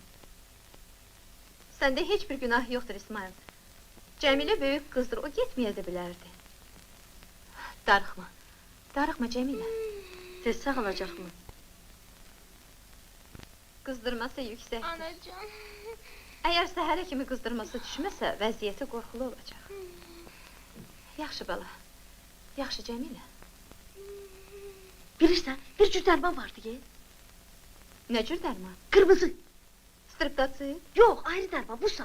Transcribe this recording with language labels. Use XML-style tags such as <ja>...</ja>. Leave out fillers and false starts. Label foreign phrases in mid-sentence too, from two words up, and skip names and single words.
<tr>Sende hiçbir günah yoktur İsmail. Cemile büyük kızdır, o gitmeye de bilerdi.</tr> <az>Darıxma, darıxma Cemile.</az> <tr>Tez sağalacak mı? Kızdırması yüksek. Anacan.</tr> <az>Eğer səhərə kimi qızdırması düşməsə, vəziyyəti qorxulu olacaq. Yaxşı bala, yaxşı Cəmilə. Bilirsən, bir cür dərman vardı ki. Nə cür dərman? Kırmızı. Striptası? Yox, ayrı dərman, busa.</az>